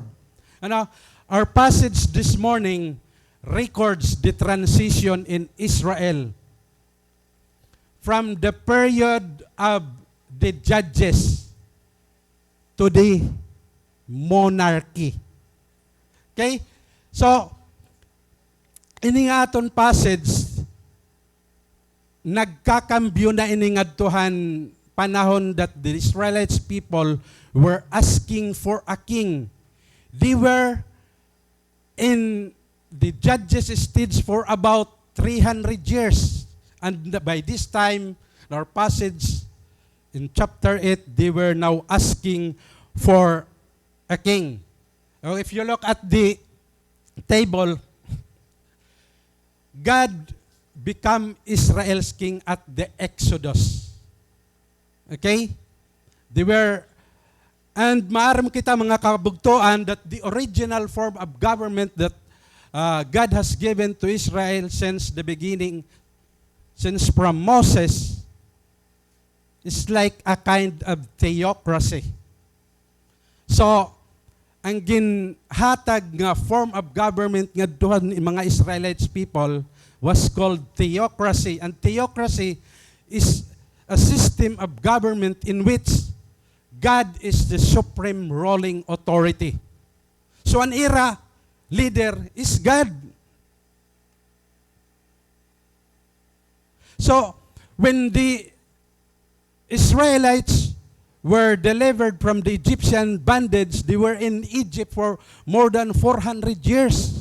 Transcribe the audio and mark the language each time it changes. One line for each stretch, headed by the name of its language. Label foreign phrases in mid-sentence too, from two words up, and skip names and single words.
English: Our passage this morning records the transition in Israel from the period of the judges to the monarchy. Okay? So,
Waray: ini nga aton
English: passage,
Waray: nagkakambyo na iningadtuhan panahon
English: that the Israelites people were asking for a king. They were in the judges' stage for about 300 years. And by this time, our passage in chapter 8, they were now asking for a king. Now, if you look at the table, God became Israel's king at the Exodus. Okay? They were, and
Waray: maaram kita mga kabugtuan
English: that the original form of government that God has given to Israel since the beginning, since from Moses, is like a kind of theocracy. So,
Waray: ang ginhatag nga
English: form of government
Waray: nga duhan ng mga
English: Israelites people was called theocracy. And theocracy is a system of government in which God is the supreme ruling authority. So an era leader is God. So when the Israelites were delivered from the Egyptian bondage, they were in Egypt for more than 400 years.